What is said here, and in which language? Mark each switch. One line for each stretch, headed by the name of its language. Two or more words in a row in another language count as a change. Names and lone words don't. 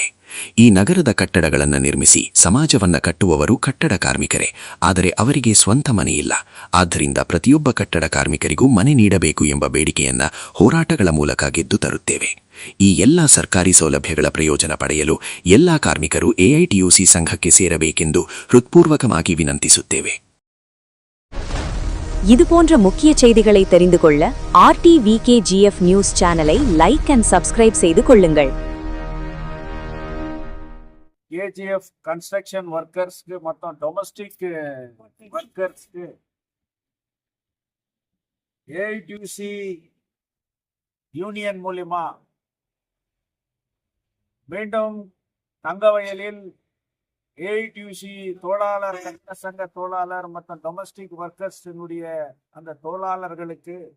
Kannada: ಈ ನಗರದ ಕಟ್ಟಡಗಳನ್ನು ನಿರ್ಮಿಸಿ ಸಮಾಜವನ್ನ ಕಟ್ಟುವವರು ಕಟ್ಟಡ ಕಾರ್ಮಿಕರೇ, ಆದರೆ ಅವರಿಗೆ ಸ್ವಂತ ಮನೆಯಿಲ್ಲ. ಆದ್ದರಿಂದ ಪ್ರತಿಯೊಬ್ಬ ಕಟ್ಟಡ ಕಾರ್ಮಿಕರಿಗೂ ಮನೆ ನೀಡಬೇಕು ಎಂಬ ಬೇಡಿಕೆಯನ್ನ ಹೋರಾಟಗಳ ಮೂಲಕ ಗೆದ್ದು ತರುತ್ತೇವೆ. ಈ ಎಲ್ಲ ಸರ್ಕಾರಿ ಸೌಲಭ್ಯಗಳ ಪ್ರಯೋಜನ ಪಡೆಯಲು ಎಲ್ಲ ಕಾರ್ಮಿಕರು ಎಐಟಿಯುಸಿ ಸಂಘಕ್ಕೆ ಸೇರಬೇಕೆಂದು ಹೃತ್ಪೂರ್ವಕವಾಗಿ ವಿನಂತಿಸುತ್ತೇವೆ.
Tamil: இதுபோன்ற முக்கிய செய்திகளை தெரிந்து கொள்ள RTVKGF நியூஸ் சேனலை
English: like and subscribe
Tamil: செய்து கொள்ளுங்கள். கேஜிஎஃப்
English: construction workersக்கு
Tamil: மற்றும்
English: domestic workersக்கு
Tamil: ஏஐடியூசி யூனியன் மூலியமா மீண்டும் தங்கவயலில் ஏஐடியூசி தொழிலாளர் சங்க தொழிலாளர் மற்றும்
English: domestic workersஇனுடைய
Tamil: அந்த தொழிலாளர்களுக்கு